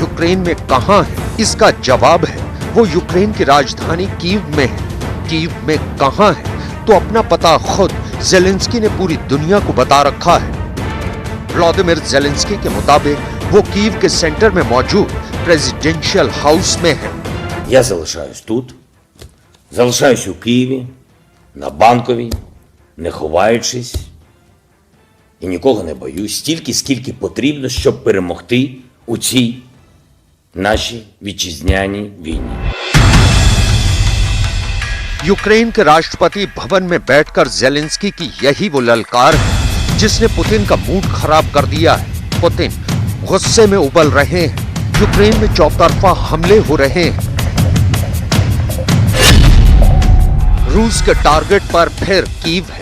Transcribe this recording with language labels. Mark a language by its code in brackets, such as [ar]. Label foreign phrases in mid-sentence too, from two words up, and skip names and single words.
[hi] यूक्रेन में कहां है इसका जवाब है वो यूक्रेन की राजधानी कीव में है। कीव में कहां है तो अपना पता खुद ज़ेलेंस्की ने पूरी दुनिया को बता रखा है। व्लादिमीर ज़ेलेंस्की के मुताबिक वो कीव के सेंटर में मौजूद [en] presidential house [hi] में है। [uk] Я залишаюсь тут, залишаюсь у Києві, на Банковій, не ховаючись, і нікого не боюсь, стільки, скільки потрібно, щоб перемогти у цій нашій вітчизняній війні. [hi] यूक्रेन के राष्ट्रपति भवन में बैठकर ज़ेलेंस्की की यही वो ललकार है जिसने पुतिन का मूड खराब कर दिया है। पुतिन गुस्से में उबल रहे हैं। यूक्रेन में चौतरफा हमले हो रहे हैं। रूस के टारगेट पर फिर कीव है।